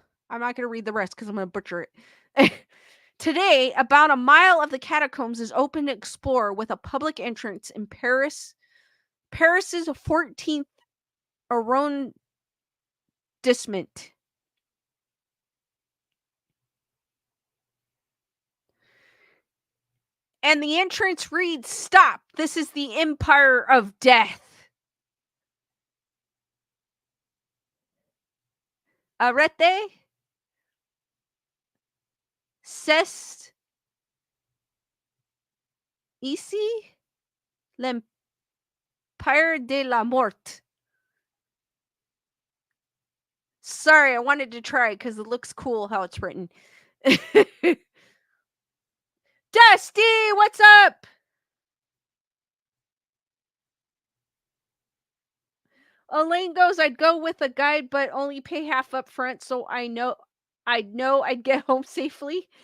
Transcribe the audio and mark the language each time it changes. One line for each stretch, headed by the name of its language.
English: I'm not going to read the rest because I'm going to butcher it. Today, about a mile of the catacombs is open to explore with a public entrance in Paris's 14th arrondissement. And the entrance reads, "Stop. This is the Empire of Death."
French: Arrete, c'est ici l'Empire de la Mort.
English: Sorry, I wanted to try because it looks cool how it's written. Dusty, what's up? Elaine goes, "I'd go with a guide, but only pay half up front so I'd get home safely."